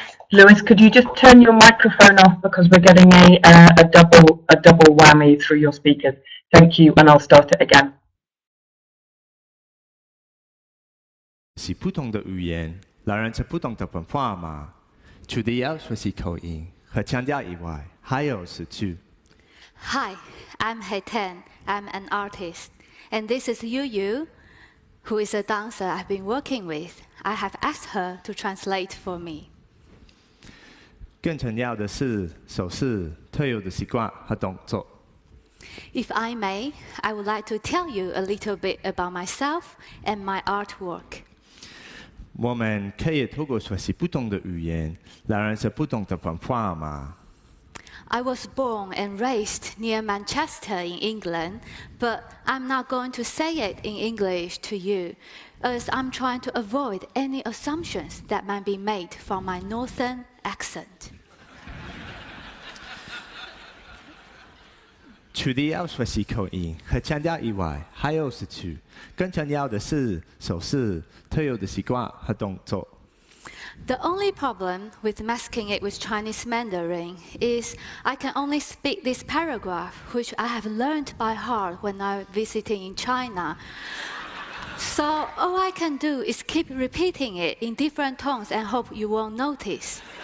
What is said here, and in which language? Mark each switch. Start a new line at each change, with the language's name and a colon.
English: Lewis, could you just turn your microphone off because we're getting a double whammy through your speakers. Thank you, and I'll start it again.
Chinese: 是不同的语言，来源自不同的文化嘛。除了要学习口音和腔调以外，还有是句。
English: Hi, I'm Heten. I'm an artist, and this is Yu, who is a dancer I've been working with. I have asked her to translate for me.
Chinese: 更重要的是手势特有的习惯和动作。
English: If I may, I would like to tell you a little bit about myself and my artwork.
Chinese: 我们可以透过学习不同的语言，来认识不同的文化嘛。
English: I was born and raised near Manchester in England, but I'm not going to say it in English to you, as I'm trying to avoid any assumptions that might be made from my northern accent.
Chinese: 除了要学习口音和腔调以外，还有是句，更重要的是手势特有的习惯和动作。
English: The only problem with masking it with Chinese Mandarin is I can only speak this paragraph, which I have learned by heart when I'm visiting in China. So all I can do is keep repeating it in different tones and hope you won't notice.